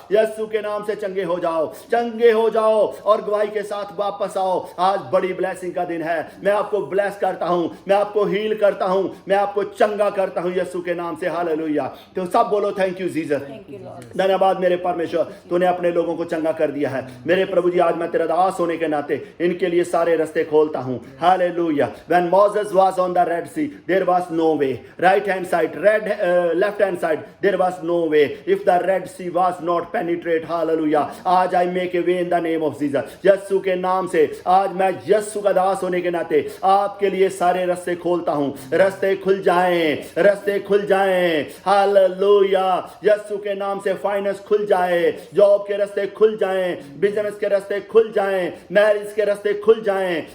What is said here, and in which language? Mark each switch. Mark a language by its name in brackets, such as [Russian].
[Hindi] यीशु के नाम से चंगे हो जाओ, चंगे हो जाओ और गवाही के साथ वापस आओ। आज बड़ी ब्लेसिंग का दिन है। मैं आपको ब्लेस करता हूं, मैं आपको हील करता हूं। हूं, मैं आपको चंगा करता हूं यीशु के नाम से। हालेलुया। तो सब बोलो [English] Thank you Jesus. Thank you, Lord. [Hindi] धन्यवाद मेरे परमेश्वर, तूने अपने लोगों को चंगा कर दिया है। मेरे प्रभु जी, आज मैं तेरा दास होने के नाते इनके लिए सारे रास्ते खोलता हूं। Hallelujah. [English] When Moses was on the Red Sea, there was no way. Right hand side, left hand side, there was no way. If the Red Sea was not penetrate, hallelujah. [Hindi] आज [English] I make a way in the name of Jesus. [Hindi] यीशु के नाम से आज मैं यीशु का दास होने के नाते आपके लिए सारे रास्ते खोलता हूं। रास्ते खुल जाएं, रास्ते खुल जाएं। हालेलुया। यीशु के नाम से फाइनेंस खुल जाए, जॉब के रास्ते खुल जाएं, बिजनेस के रास्ते खुल जाएं, मैरिज के रास्ते खुल जाएं।